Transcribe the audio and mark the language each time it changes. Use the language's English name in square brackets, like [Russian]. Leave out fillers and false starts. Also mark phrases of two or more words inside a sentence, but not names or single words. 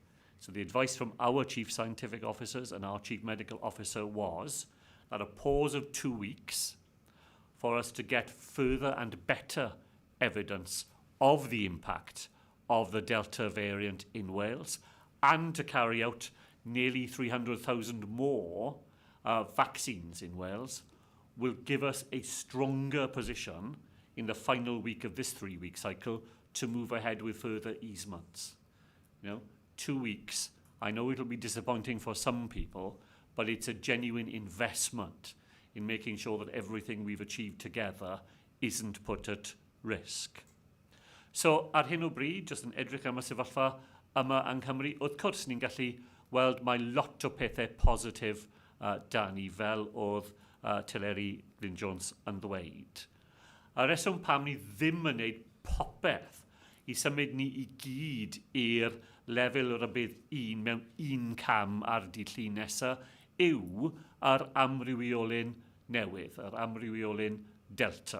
[English] So the advice from our chief scientific officers and our chief medical officer was that a pause of 2 weeks for us to get further and better evidence of the impact of the Delta variant in Wales and to carry out nearly 300,000 more vaccines in Wales will give us a stronger position in the final week of this 3-week cycle to move ahead with further easements. 2 weeks, I know it'll be disappointing for some people, but it's a genuine investment in making sure that everything we've achieved together isn't put at risk. So, [Welsh] ar hyn o bryd, jyst yn edrych am y sefyllfa yma yng Nghymru, wrth gwrs ni'n gallu weld mae lot o pethau positif da ni fel oedd Teleri Glyn Jones yn ddweud. A reswm pam ni ddim yn gwneud popeth I symud ni I gyd i'r lefel o'r bydd 1 mewn 1 cam ar dydd Llun nesaf yw yr amrywiolyn newydd, yr amrywiolyn Delta.